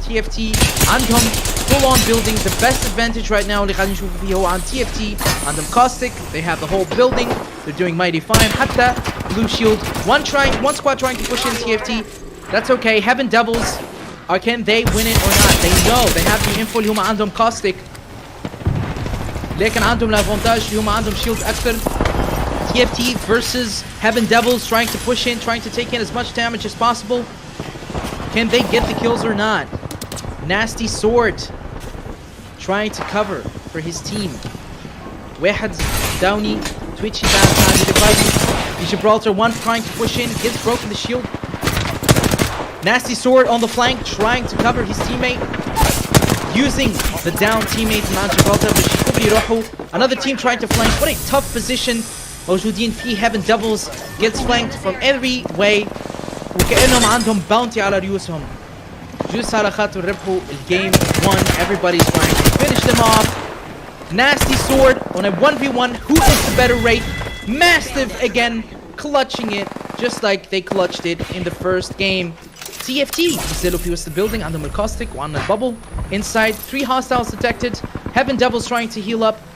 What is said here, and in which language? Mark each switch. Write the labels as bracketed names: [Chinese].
[English] TFT عندهم full on building. The best advantage right now [Arabic] اللي قاعدين نشوفه فيه هو عن [English] TFT. [Arabic] عندهم [English] Caustic. They have the whole building. They're doing mighty fine. [Arabic] حتى [English] blue shield. One squad trying to push in TFT. That's okay. Heaven Devils. Or can they win it or not? They know they have the info [Arabic] اللي هم عندهم [English] Caustic. [Arabic] لكن عندهم الافونتاج اللي هم عندهم shield أكثر. [English] TFT versus Heaven Devils trying to push in, trying to take in as much damage as possible. Can they get the kills or not? Nasty Sword trying to cover for his team. [Arabic] واحد داوني Twitchy bad time dividing. [English] Gibraltar 1 trying to push in, gets broken the shield. Nasty Sword on the flank, trying to cover his teammate. Using the down teammate from Gibraltar. Another team trying to flank. What a tough position. [Arabic] موجودين فيه. [English] Heaven Devils gets flanked from every way. [Arabic] وكأنهم عندهم bounty على رؤوسهم. جوس على خاطر ربحوا الجيم 1. [English] Everybody's trying to finish them off. Nasty Sword on a 1v1. Who is the better Wraith? Mastiff again, clutching it just like they clutched it in the first game. TFT [Arabic] نزلوا في وسط [English] the building [Arabic] عندهم الكاستيك وعندنا [English] bubble inside. 3 hostiles detected. Heaven Devils trying to heal up.